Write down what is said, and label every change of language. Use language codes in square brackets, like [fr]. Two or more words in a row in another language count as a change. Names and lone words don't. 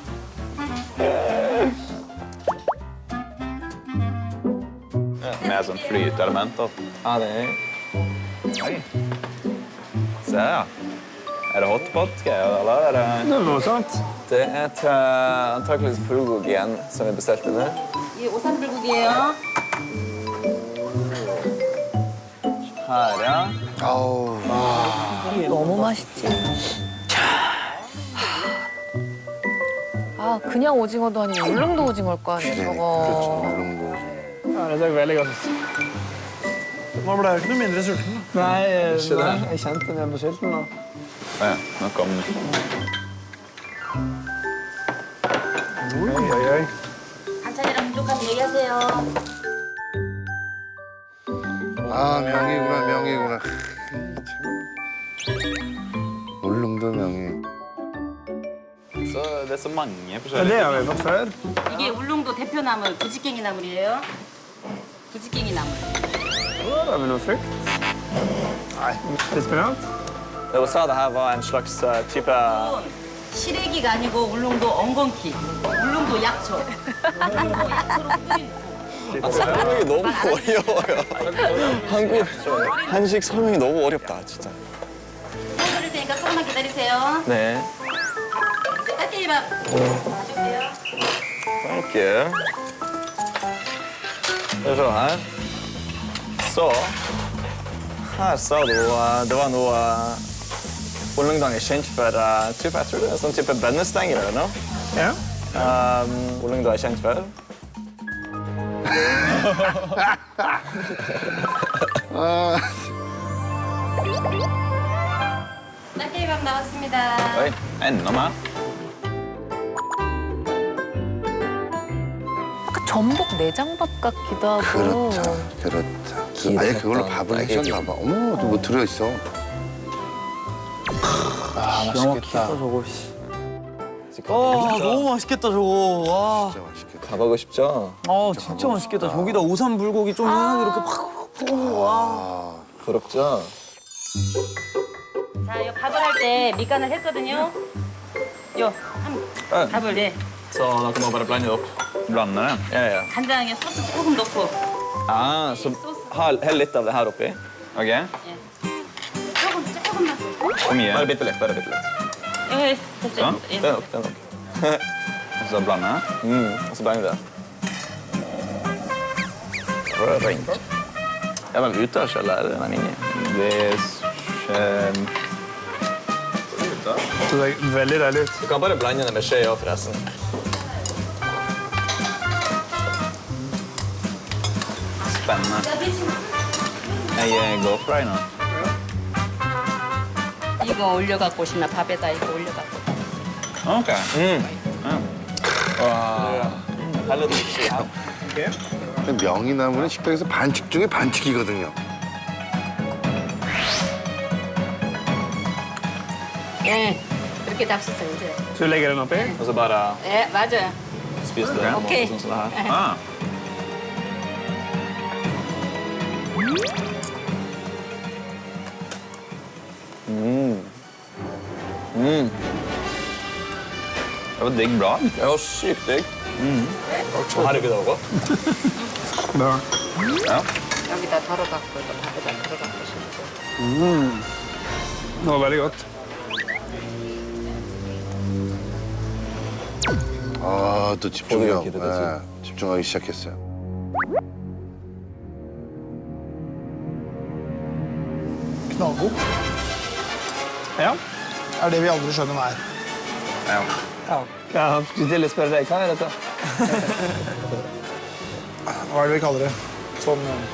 [no] Med sånn flytelementer. Ja, det er Oi. Se, ja. Er det hotpot-greier, eller er det Det er noe sånt. Det er til antakeligvis bulgogien som vi bestilte nå. [ko] 이 오삼불고기예요. [no] Her, ja. [ko] 너무 맛있지. 아, 그냥 오징어도 아니고 울릉도 오징어일 거 아니야, 저거. [no] Ja, det ser veldig godt ut. Nå ble jeg ikke noe mindre sulten. Nei, jeg kjente den igjen på skilten nå. Ja, nå kom den. Oi. [ko] 반찬이랑 부족하면 얘기하세요. 명이구나. 울릉도 명이. [no] Så det er så mange forskjellige. Det har vi fått før. [ko] 이게 울릉도 대표 나물 부지깽이 나물이에요. 부지깽이 나물. [no] Har vi noe frukt? Nei. Desperat? Dere sa det her var en slags type [ko] 시래기가 아니고 울릉도 엉겅키. 울릉도 약초. 울릉도 약초로 끓인 설명이 너무 어려워요. 한국 한식 설명이 너무 어렵다, 진짜. 끓일 테니까 조금만 기다리세요. 네. 이제 따개비밥 가져올게요. [en] Thank you. [no] Skal vi se her. Så her sa du det var noe Ulungdang er kjent for type, jeg tror det er sånn type bønnestenger eller noe. Ja. Ulungdang er kjent for. [ko] 따개비밥 나왔습니다. [no] Oi, enda mer. [ko] 약간 전복 내장밥 같기도 하고. 그렇다. 아예 그걸로 밥을 해줬나 봐. 어머, 또 뭐 들어있어. 맛있겠다. 저거. 너무 맛있겠다 저거. 와. 진짜 맛있겠다. 가보고 싶죠? 진짜 맛있겠다. 저기다 오삼불고기 좀 이렇게 팍. 와. 부럽죠? 자, 이 밥을 할 때 밑간을 했거든요. 밥을 [no] Så da kan man bare blande det opp. Blande det? Ja. [ko] 간장에 소스 조금 넣고 [no] Så hell litt av det her oppi. Ok. Hvor mye? Bare bitte litt. Sånn? Det er nok. Og så blande. Og så blande det. Rent. Er den ute av skjellet, eller er den inni? Det ser veldig deilig ut. Du kan bare blande det med skje også, forresten. Spennende. Jeg går for deg nå. [ko] 이거 올려갖고 오시나 밥에다 이거 올려갖고. Ok. 와. 달려드릴게요. 명이나무는 식당에서 반칙 중에 반칙이거든요. 네, 이렇게 잡수세요. 이제. [no] Så du legger den oppi, og så bare [ko] 네, 맞아요. [no] spiser du den? Ok. Sånn som det her. Ah. Det var digg bra. Det var sykt digg. Herregud, det var godt. Bra. Ja. [ko] 여기다 덜어갖고 이거 밥에다 덜어갖고 오시면 [no] Det var veldig godt. [ko] 아, 또 집중력. 네, 집중하기 시작했어요. [no] Knallgod. Ja. Er det vi aldri skjønner hva er. Ja. Jeg skulle til å spørre deg, hva er dette? Hva er det vi kaller det? Sånn...